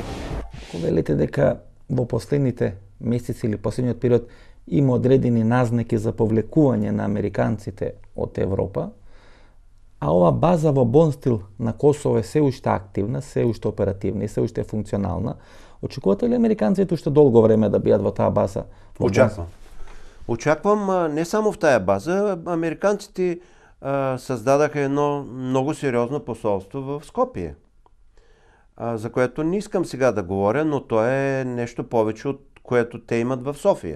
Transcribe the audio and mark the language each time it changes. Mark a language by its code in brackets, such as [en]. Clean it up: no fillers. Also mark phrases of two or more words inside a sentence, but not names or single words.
[mk] Ако велите дека во последните месеци или последниот период има одредени назнаки за повлекување на американците од Европа, а ова база во Бонстил на Косово е се уште активна, се уште оперативна и се уште функционална, очекувате ли американците уште долго време да бидат во таа база? [bg] Очаквам не само в тая база, американците създадаха едно много сериозно посолство в Скопие, за което не искам сега да говоря, но то е нещо повече от което те имат в София.